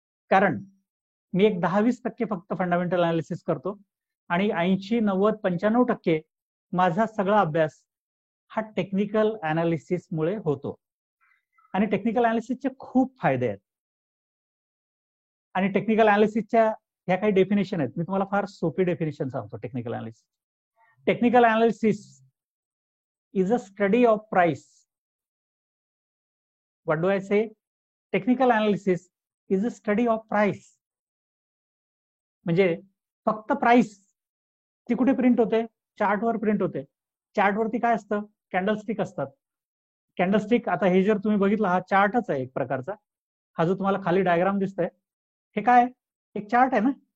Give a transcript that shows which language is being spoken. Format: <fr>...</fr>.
<mr>कारण मी एक 10-20% फक्त फंडामेंटल अनालिसिस करतो आणि 80, 90, 95% माझा सगळा अभ्यास हा टेक्निकल अनालिसिस मुळे होतो. आणि टेक्निकल अनालिसिसचे खूप फायदे आहेत. आणि टेक्निकल अनालिसिसच्या ह्या काही डेफिनेशन आहेत, मी तुम्हाला फार सोपी डेफिनेशन सांगतो.</mr> <en>Technical analysis, technical analysis is a study of price. What do I say? Technical analysis is a study of price.</en> <mr>म्हणजे फक्त प्राइस ती कुठे प्रिंट होते? चार्टवर प्रिंट होते. चार्टवरती काय असतं? कॅन्डलस्टिक असतात. कॅन्डलस्टिक, आता हे जर तुम्ही बघितलं, हा चार्टच आहे एक प्रकारचा. हा जो तुम्हाला खाली डायग्राम दिसतोय, हे काय, एक चार्ट आहे ना.</mr>